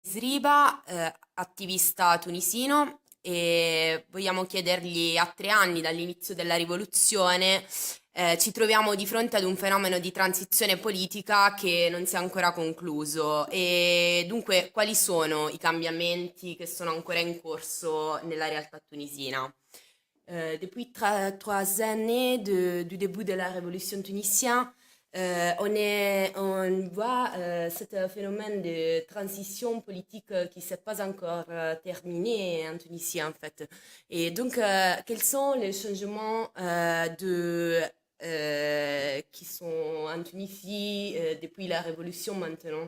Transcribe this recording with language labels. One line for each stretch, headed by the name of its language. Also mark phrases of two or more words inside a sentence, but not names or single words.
Italian: Sriba, attivista tunisino, e vogliamo chiedergli a 3 anni dall'inizio della rivoluzione, ci troviamo di fronte ad un fenomeno di transizione politica che non si è ancora concluso e dunque quali sono i cambiamenti che sono ancora in corso nella realtà tunisina?
French: Depuis 3 années du début de la révolution tunisienne, on voit ce phénomène de transition politique qui ne s'est pas encore terminé en Tunisie en fait. Et donc, quels sont les changements qui sont en Tunisie depuis la révolution maintenant?